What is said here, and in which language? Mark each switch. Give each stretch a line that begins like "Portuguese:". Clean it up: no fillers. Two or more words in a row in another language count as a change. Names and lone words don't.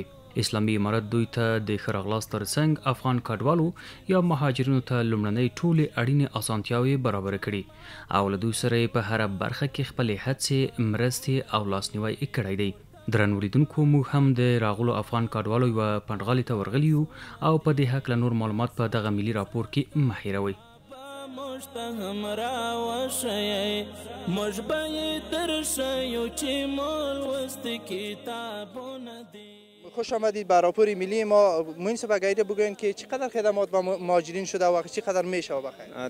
Pashto: اسلامي امارت دوی ته د ښه راغلاست ترڅنګ افغان کډوالو یا مهاجرینو ته لومړنۍ ټولې اړینې اسانتیاوې برابرې کړي او له دوی سره یې په هره برخه کې خپلې هڅې، مرستې او لاسنیوی کړی دی. درنو لیدونکو، موږ هم د راغلو افغان کډوالو یوه پنډغالي ته ورغلي یو او په دې هکله نور معلومات په دغه ملي راپور کې مه هېروئ.
Persian: خوش آمدید به راپور ملی ما. موین صاحب اگر بگوین که چقدر خدمات به مهاجرین شده و چقدر میشه بخیر؟